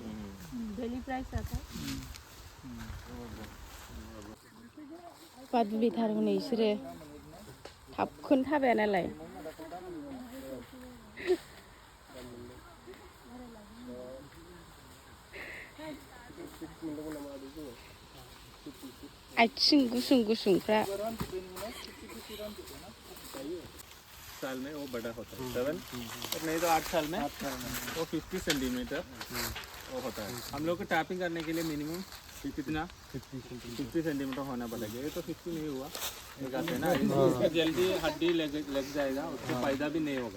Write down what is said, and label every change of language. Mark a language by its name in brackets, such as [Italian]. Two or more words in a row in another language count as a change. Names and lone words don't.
[English] daily price [Hindi] आता है। [Bodo] बादुलिथार हनै इसोरो थाबखौनो थाबाया नालाय आथिं गुसुं गुसुंफ्रा [Hindi] साल में वो बड़ा होता है 7 और नहीं तो 8 साल में वो 50 सेंटीमीटर वो होता है। हम लोग को टैपिंग करने के लिए मिनिमम कितना 50 सेंटीमीटर होना पड़ेगा। ये तो 50 नहीं हुआ एक आते ना इसमें जल्दी हड्डी लग जाएगा उससे फायदा भी नहीं होगा।